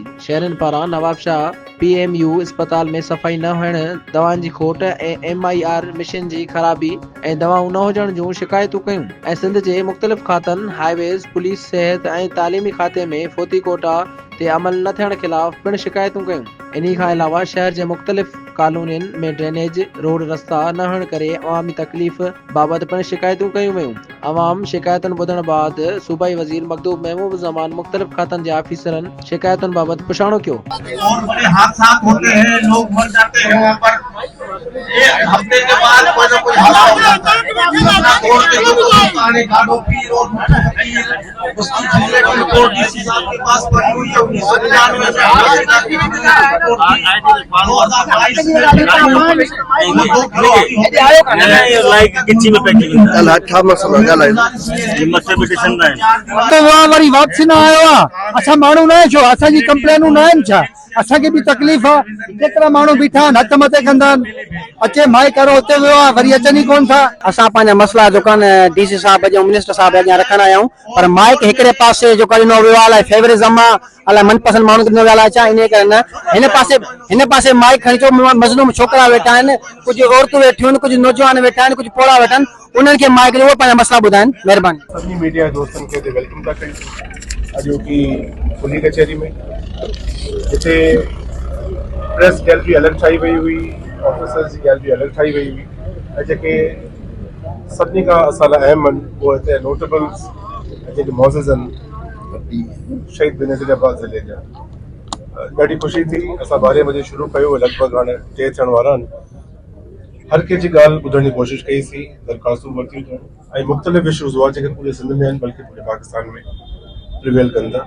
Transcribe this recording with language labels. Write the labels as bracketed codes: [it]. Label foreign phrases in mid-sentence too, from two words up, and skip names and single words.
[sd] शहरनि पारां नवाबशाह PMU अस्पताल में सफ़ाई न हुअण, दवाउनि जी खोट ऐं MIR मशीन जी ख़राबी ऐं दवाऊं न हुजण जूं शिकायतूं कयूं ऐं सिंध जे मुख़्तलिफ़ खातनि हाईवेज़, पुलिस, सिहत ऐं तालीमी खाते में फ़ौती कोटा ते अमल न थियण ख़िलाफ़ पिणु शिकायतूं कयूं। इन्ही खां अलावा शहर जे मुख़्तलिफ़ कॉलोनियुनि में ड्रेनेज, रोड रस्ता न हुअण करे अवामी तकलीफ़ बाबति पिणु शिकायतूं कयूं वयूं। अवाम शिकायतुनि ॿुधण बाद सूबाई वज़ीर मखदूम महबूब ज़मान मुख़्तलिफ़ खातनि जे ऑफिसरनि शिकायतुनि बाबति पुछाणो कयो। [ur] اور بڑے حادثہ ہوتے ہیں، لوگ مر جاتے ہیں وہاں پر. ایک ہفتے کے بعد کوئی نہ کوئی حادثہ ہو جاتا ہے. اور کے لوگوں کو پانی گاڑو پیر اور پیر اسکی ضلعے کی رپورٹ ڈی سی صاحب کے پاس پڑی ہوئی ہے. 1999 میں حادثہ کی رپورٹ [sd] तो वहाँ वरी वापसी न आयो आहे। असां माण्हू न छो असांजी कंप्लेनूं न आहिनि छा? असांखे बि तकलीफ़ आहे। केतिरा माण्हू बीठा आहिनि, हथ मथे कंदा आहिनि, अचे माई करो हुते वियो आहे, वरी अचनि ई कोन था। असां पंहिंजा मसला जेका डीसी साहब ऐं मिनिस्टर साहब अॻियां रखंदा आहियूं, पर माइक हिकिड़े पासे जेको ॾिनो वियो आहे अलाए फेवरिज़म आहे, अलाए मनपसंद माण्हू ॾिनो वियो आहे छा, इन करे न हिन पासे माइक खणी अचो। मज़लूम छोकिरा वेठा आहिनि, कुझु औरतूं वेठियूं आहिनि, कुझु नौजवान वेठा आहिनि, कुझु पोड़ा वेठा आहिनि, उन्हनि खे माइक ॾियो, पंहिंजा मसला ॿुधाइनि। महिरबानी। [ur] سبھی میڈیا دوستوں کے [sd] वेलकम था कई अॼु की खुली कचहरी में जिते [en] press gallery [sd] अलग ठाही वही हुई, ऑफिसर्स की गैलरी अलग ठाही वही हुई ऐं जेके सभिनी खां असां लाइ अहम आहिनि उहे हिते नोटेबल्स जेके मौज़िज़ आहिनि शहीद बेनज़ीर अब्बास ज़िले जा। ॾाढी ख़ुशी थी। असां 12 बजे शुरू कयो, लॻभॻि हाणे 3 थियण वारा आहिनि। हर कंहिंजी ॻाल्हि ॿुधण जी कोशिशि कईसीं, दरख़्वास्तूं वरितियूं अथऊं ऐं मुख़्तलिफ़ इशूज़ हुआ जेके पूरे सिंध में आहिनि बल्कि पूरे पाकिस्तान में प्रिवेल कनि था।